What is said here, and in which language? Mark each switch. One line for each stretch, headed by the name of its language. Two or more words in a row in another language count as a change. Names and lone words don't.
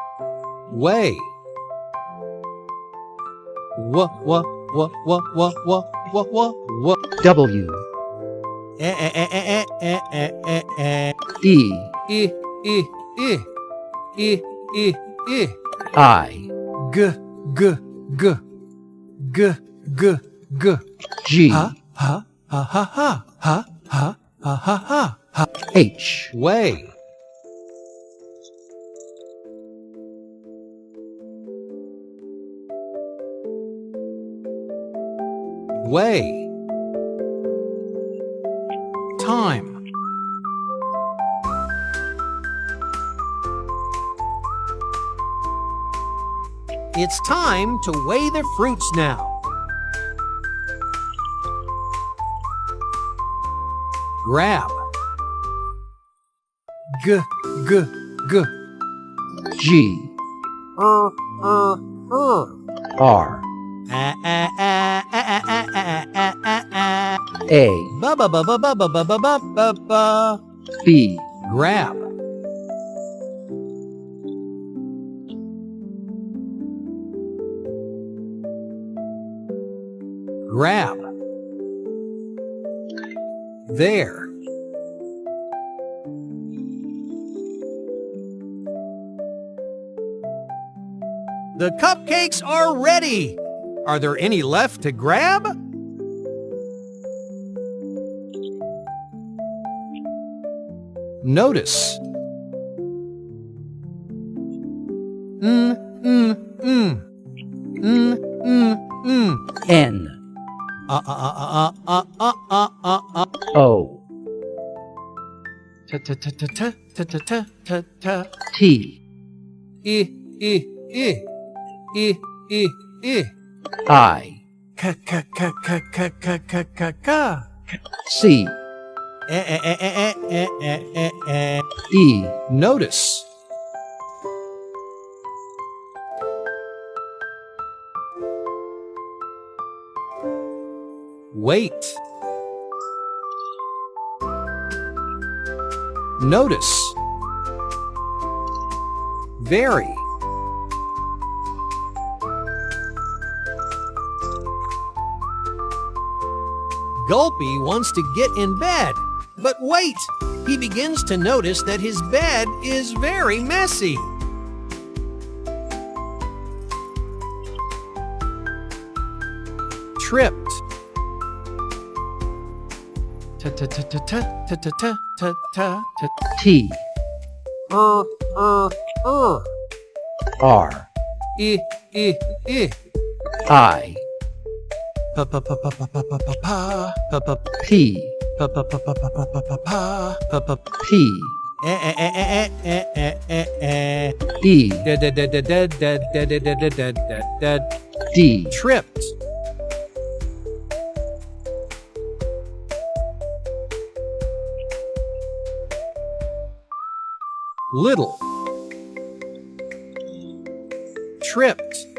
English: Weigh. W w w w w w w w W E E E E E E E E E E E E E E I G G G G G G G Ha ha ha ha ha ha ha ha ha ha ha. H Weigh. Weigh. Time. It's time to weigh the fruits now. Grab. G G G G R A Ba ba ba ba ba ba ba ba ba ba ba. B Grab. Grab. There. The cupcakes are ready. Are there any left to grab? Notice. N O Ta ta ta ta ta ta ta ta ta ta. T I I I I I I. I Ka ka ka ka ka ka ka ka ka. C E Notice. Wait. Notice. Vary. Gulpy wants to get in bed, but wait! He begins to notice that his bed is very messy. Tripped. Ta ta ta ta ta ta ta ta ta ta ta. T R I I pa pa pa pa pa pa pa pa pa pa pa P pa pa pa pa pa pa pa pa pa pa pa P E da da da da da da da da da da da da. D Tripped. Little. Tripped.